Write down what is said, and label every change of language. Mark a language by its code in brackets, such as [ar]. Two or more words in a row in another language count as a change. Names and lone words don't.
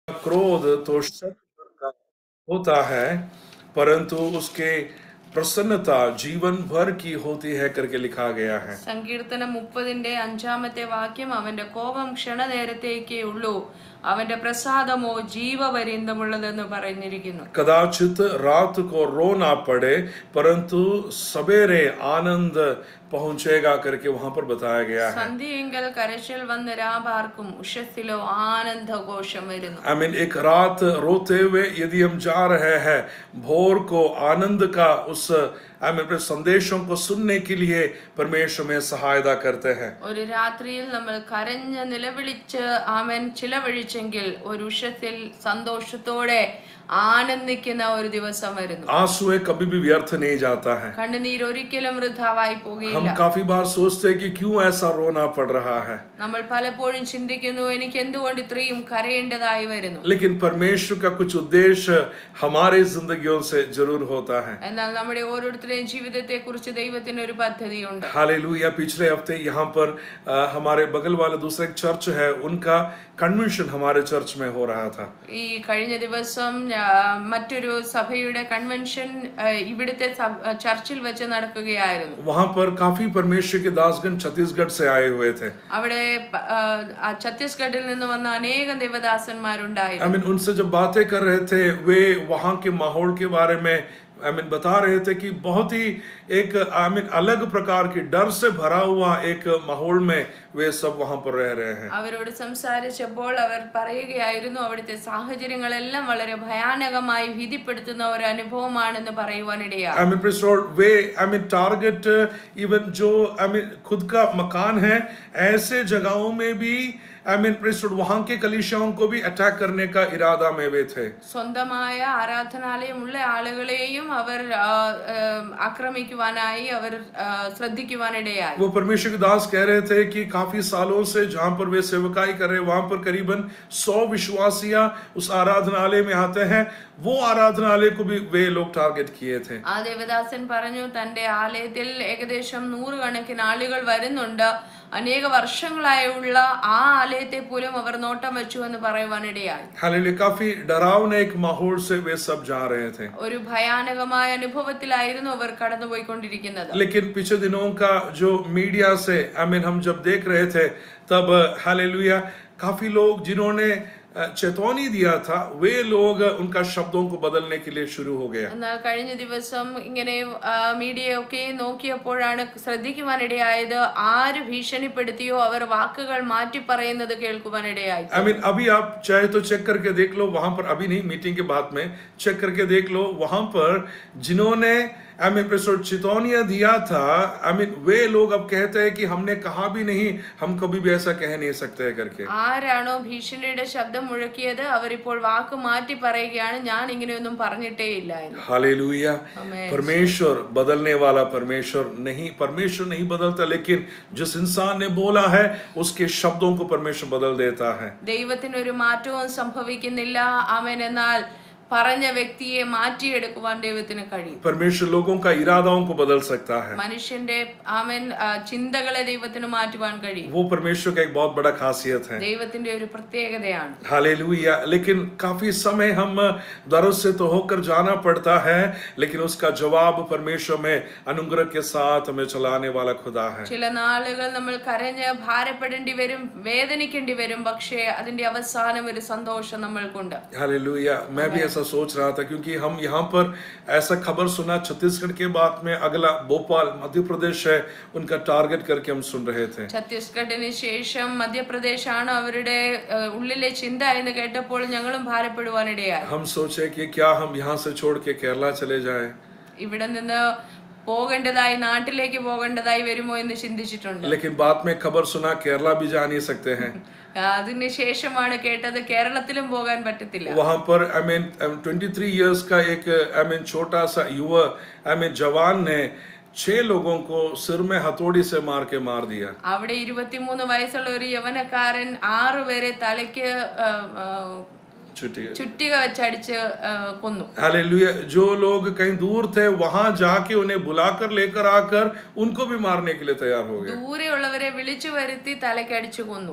[hi] क्रोध तो शत्रु का होता है, परंतु उसके प्रसन्नता जीवन भर की होती है करके लिखा गया है। [ml] സങ്കീർത്തനം 30-5 വാക്യം, അവന്റെ കോപം ക്ഷണനേരത്തേക്കേ ഉള്ളൂ, അവന്റെ പ്രസാദമോ ജീവപര്യന്തമുള്ളതെന്ന് പറഞ്ഞിരിക്കുന്നു. [hi] कदाचित रात को रो ना पड़े, परंतु सवेरे आनंद पहुंचेगा करके वहां पर बताया गया है। [ml] സന്ധ്യയെങ്കിൽ കരച്ചിൽ വന്ന് രാപാർക്കും, ഉഷസ്സിലോ ആനന്ദഘോഷം വരുന്നു. [en] I mean, [hi] एक रात रोते हुए यदि हम जा रहे हैं, भोर को आनंद का उस अपने संदेशों को सुनने के लिए परमेश्वर में सहायता करते हैं। [ml] ഒരു രാത്രിയിൽ നമ്മൾ കരഞ്ഞ് നിലവിളിച്ച് ആമേൻ ചിലവഴിച്ചെങ്കിൽ ഒരു ഉഷസ്സിൽ സന്തോഷത്തോടെ ആനന്ദിക്കുന്ന ഒരു ദിവസം വരുന്നു. [hi] आंसू कभी भी व्यर्थ नहीं जाता है। [ml] കണ്ണുനീർ ഒരിക്കലും വൃഥാവായി പോകില്ല. [hi] हम काफी बार सोचते हैं कि क्यों ऐसा रोना पड़ रहा है, [ml] നമ്മൾ പലപ്പോഴും ചിന്തിക്കുന്നു, എനിക്ക് എന്തുകൊണ്ട് ഇത്രയും കരയേണ്ടതായി വരുന്നു. [hi] लेकिन परमेश्वर का कुछ उद्देश्य हमारे जिंदगियों से जरूर होता है। [ml] എന്നാൽ നമ്മുടെ ഓരോരുത്തരുടെയും ജീവിതത്തെ കുറിച്ച് ദൈവത്തിന് ഒരു പദ്ധതിയുണ്ട്. [hi] हालेलुया। पिछले हफ्ते यहाँ पर हमारे बगल वाला दूसरा एक चर्च है, उनका कन्वेंशन हमारे चर्च में हो रहा था। [ml] ഈ കഴിഞ്ഞ ദിവസം മറ്റൊരു സഭയുടെ കൺവെൻഷൻ ഇവിടുത്തെ ചർച്ചിൽ വെച്ച് നടക്കുകയായിരുന്നു. [hi] वहां पर काफी परमेश्वर के दासगण छत्तीसगढ़ से आए हुए थे। [ml] അവിടെ ഛത്തീസ്ഗഡിൽ നിന്ന് വന്ന അനേകം ദേവദാസന്മാരുണ്ടായിരുന്നു. [en] I mean, [hi] उनसे जब बातें कर रहे थे, वे वहां के माहौल के बारे में बता रहे थे कि बहुत ही एक अलग प्रकार की डर से भरा हुआ एक माहौल में वे सब वहां पर रह रहे हैं। [ml] അവരോട് സംസാരിച്ചപ്പോൾ അവർ പറയുകയായിരുന്നു, അവിടുത്തെ സാഹചര്യങ്ങളെല്ലാം വളരെ ഭയാനകമായി ഭീതിപ്പെടുത്തുന്ന ഒരു അനുഭവമാണെന്ന് പറയുവാനിടയായി. [hi] वे [en] target even [hi] जो खुद का मकान है, ऐसे जगहों में भी वहां के कलीसियाओं को भी अटैक करने का इरादा में वे थे। [ml] സ്വന്തമായ ആരാധനാലയമുള്ള ആളുകളെയും അവർ ആക്രമിക്കുവാനായി അവർ ശ്രദ്ധിക്കുവാനിടയായി. [hi] वो परमेश्वर के दास कह रहे थे कि काफी सालों से जहां पर वे सेवकाई कर रहे, वहां पर करीबन 100 विश्वासिया उस आराधनालय में आते हैं। वो आराधनालय को भी वे लोग टारगेट किए थे। [ml] ആ ദേവദാസൻ പറഞ്ഞു, തന്റെ ആലയത്തിൽ ഏകദേശം 100 കണക്കിന് ആളുകൾ വരുന്നുണ്ട്, അനേക വർഷങ്ങളായുള്ള ആ ആലയത്തെ പോലും അവർ നോട്ടം വെച്ചു എന്ന് പറയുവാനിടയായി. [hi] हालेलुया। काफी डरावने एक माहौल से वे सब जा रहे थे। [ml] ഒരു ഭയാനകമായ അനുഭവത്തിലായിരുന്നു അവർ കടന്നുപോയിക്കൊണ്ടിരിക്കുന്നത്. [hi] लेकिन पिछले दिनों का जो मीडिया से हम जब देख रहे थे, तब हालेलुया काफी लोग जिन्होंने चेतावनी दिया था, वे लोग उनका शब्दों को बदलने के लिए शुरू हो गया। [ml] എന്നാൽ കഴിഞ്ഞ ദിവസം ഇങ്ങനെ മീഡിയയൊക്കെ നോക്കിയപ്പോഴാണ് ശ്രദ്ധിക്കുവാനിടയായത്, ആര് ഭീഷണിപ്പെടുത്തിയോ അവർ വാക്കുകൾ മാറ്റി പറയുന്നത് കേൾക്കുവാനിടയായി. [hi] अभी आप चाहे तो चेक करके देख लो, वहां पर अभी नहीं, मीटिंग के बाद में चेक करके देख लो, वहां पर जिन्होंने चितौनिया दिया था, वे लोग अब कहते हैं कि हमने कहा भी नहीं, हम कभी भी ऐसा कह नहीं सकते करके। [ml] ആരാണോ ഭീഷണിയുടെ ശബ്ദം മുഴക്കിയത് അവരിപ്പോൾ വാക്ക് മാറ്റി പറയുകയാണ്, ഞാൻ ഇങ്ങനെയൊന്നും പറഞ്ഞിട്ടേ ഇല്ല എന്ന്. [hi] हालेलुया। परमेश्वर बदलने वाला परमेश्वर नहीं बदलता, लेकिन जिस इंसान ने बोला है उसके शब्दों को परमेश्वर बदल देता है। [ml] ദൈവത്തിന് ഒരു മാറ്റവും സംഭവിക്കുന്നില്ല. ആമേൻ. എന്നാൽ പറഞ്ഞ വ്യക്തിയെ മാറ്റിയെടുക്കുവാൻ ദൈവത്തിന് കഴിയും. [hi] परमेश्वर लोगों का इरादाओं को बदल सकता है। [ml] മനുഷ്യന്റെ ആമേൻ ചിന്തകളെ ദൈവത്തിന് മാറ്റുവാൻ കഴിയും. [hi] वो परमेश्वर का एक बहुत बड़ा खासियत है। [ml] ദൈവത്തിന്റെ ഒരു പ്രത്യേകതയാണ്. [hi] हालेलुया। लेकिन काफी समय हम दर्द से तो होकर जाना पड़ता है, लेकिन उसका जवाब परमेश्वर में अनुग्रह के साथ हमें चलाने वाला खुदा है। [ml] ചില നാളുകൾ നമ്മൾ കരഞ്ഞ് ഭാരപ്പെടേണ്ടി വരും, വേദനിക്കേണ്ടി വരും, പക്ഷേ അതിന്റെ അവസാനം ഒരു സന്തോഷം നമ്മൾക്കുണ്ട്. [hi] हालेलुया। मैं भी सोच रहा था, क्योंकि हम यहाँ पर ऐसा खबर सुना, छत्तीसगढ़ के बाद में अगला भोपाल मध्य प्रदेश है, उनका टारगेट करके हम सुन रहे थे। [ml] ഛത്തീസ്ഗഡിന് ശേഷം മധ്യപ്രദേശാണ് അവരുടെ ഉള്ളിലെ ചിന്ത എന്ന് കേട്ടപ്പോൾ ഞങ്ങളും ഭാരപ്പെടുവാനിടയായി. [hi] हम सोचे कि क्या हम यहाँ से छोड़ के केरला चले जाए, [ml] ഇവിടെ നിന്ന് പോകേണ്ടതായി, നാട്ടിലേക്ക് പോകേണ്ടതായി വരുമോ എന്ന് ചിന്തിച്ചിട്ടുണ്ട്. [hi] लेकिन बाद में खबर सुना केरला भी जा नहीं सकते हैं। [ml] അതിനുശേഷമാണ് കേട്ടത് കേരളത്തിലും പോകാൻ പറ്റത്തില്ല. [hi] वहां पर 23 इयर्स का एक छोटा सा युवा जवान ने 6 लोगों को सिर में हथौड़ी से मार दिया। [ml] അവിടെ 23 വയസ്സുള്ള ഒരു യവനക്കാരൻ 6 പേരെ തലയ്ക്ക് ചുറ്റിക വെച്ചടിച്ച് കൊന്നു. [hi] हालेलुया। जो लोग कहीं दूर थे वहां जाके उन्हें बुलाकर लेकर आकर उनको भी मारने के लिए तैयार हो गए। [ml] ദൂരെയുള്ളവരെ വിളിച്ചു വരുത്തി തലക്കടിച്ചു കൊന്നു.